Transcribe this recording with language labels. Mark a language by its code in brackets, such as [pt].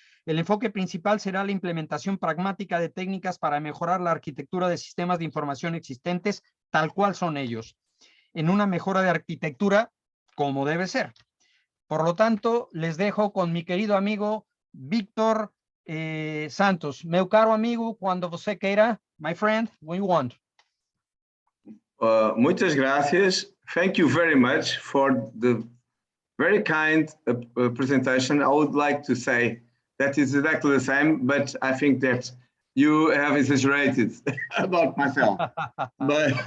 [es] El enfoque principal será la implementación pragmática de técnicas para mejorar la arquitectura de sistemas de información existentes, tal cual son ellos, en una mejora de arquitectura como debe ser. Por lo tanto, les dejo con mi querido amigo Víctor Santos. [pt] Meu caro amigo, quando você queira, my friend, when you want. [es] Muchas gracias. [en] Thank you very much for the very kind presentation. I would like to say that it's exactly the same, but I think that you have exaggerated about myself, but